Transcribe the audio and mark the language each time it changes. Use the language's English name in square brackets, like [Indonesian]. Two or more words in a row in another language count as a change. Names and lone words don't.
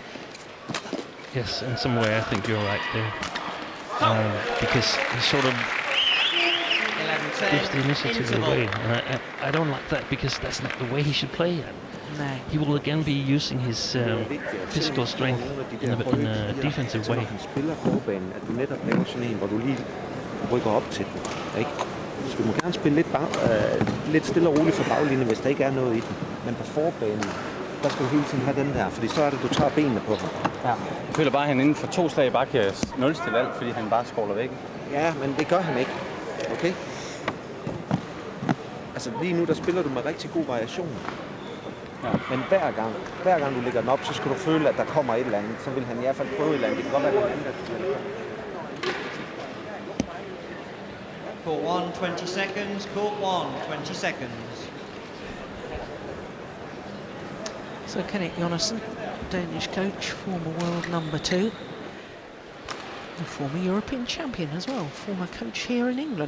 [English] Yes, in some way I think you're right there. Because he sort of gives the initiative away, and I don't like that, because that's not the way he should play. No. He will again be using his physical strength in a defensive way. [Danish] Rykker op til den, ikke? Så du må gerne spille lidt stille og roligt for baglinjen, hvis der ikke er noget i den. Men på forbanen, der skal du hele tiden have den der, fordi så er det, du tager benene på ham. Ja. Jeg føler bare, at han inden for 2 slag bare kan nulstille alt, fordi han bare skåler væk. Ja, men det gør han ikke. Okay? Altså lige nu, der spiller du med rigtig god variation. Ja. Men hver gang du lægger den op, så skal du føle, at der kommer et eller andet. Så vil han i hvert fald prøve et eller andet. Det kan godt være, det andet, [English] Court 1, 20 seconds. Court 1, 20 seconds. So Kenneth Yonex, Danish coach, former world number 2, and former European champion as well, former coach here in England.